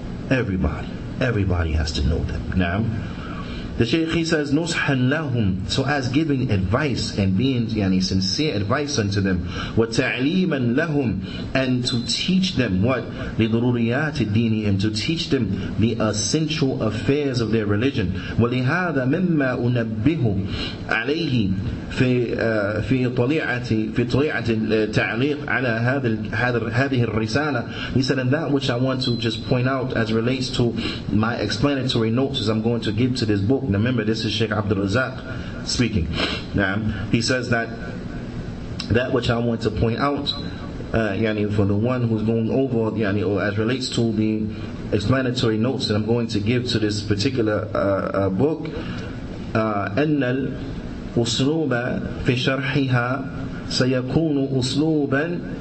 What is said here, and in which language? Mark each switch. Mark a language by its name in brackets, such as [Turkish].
[English] Everybody has to know them. Now, the Shaykh, he says, [Arabic] نُصْحًا لَهُمْ, [English] so as giving advice and being sincere advice unto them, [Arabic] وَتَعْلِيمًا لَهُمْ, [English] and to teach them what? [Arabic] لِضُرُورِيَاتِ دِينِهِمْ, [English] to teach them the essential affairs of their religion. [Arabic] وَلِهَذَا مِمَّا أُنَبِّهُ عَلَيْهِ في طليعة التعليق على هذه الرسالة. [English] He said, and that which I want to just point out as relates to my explanatory notes as I'm going to give to this book. Now remember, this is Sheikh Abdul Razak speaking. Now he says that which I want to point out, for the one who's going over, or as relates to the explanatory notes that I'm going to give to this particular book, [Arabic] أن الأسلوب في شرحها سيكون أسلوبا